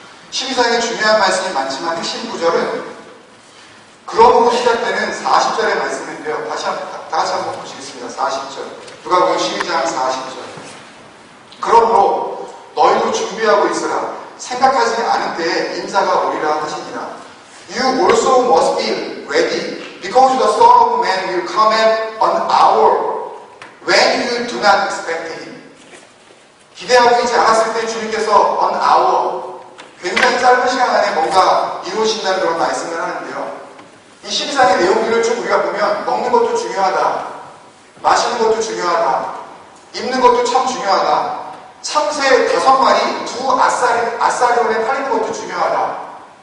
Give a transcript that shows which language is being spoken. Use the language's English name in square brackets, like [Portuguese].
[Korean] 12장에 중요한 말씀이 많지만 핵심 구절은 그러므로 시작되는 40절의 말씀인데요. 다 같이 한번 보시겠습니다. 40절. 누가복음 12장 40절. 그러므로 너희도 준비하고 있으라. 생각하지 않은 때에 인자가 오리라 하시니라. [English] You also must be ready, because the Son of Man will come at an hour when you do not expect him. [Korean] 기대하고 있지 않았을 때 주님께서 [English] on hour, [Korean] 굉장히 짧은 시간 안에 뭔가 이루어진다는 그런 말씀을 하는데요. 이 12장의 내용들을 쭉 우리가 보면 먹는 것도 중요하다, 마시는 것도 중요하다, 입는 것도 참 중요하다, 참새 5마리 두 아싸리온에 팔리는 것도 중요하다.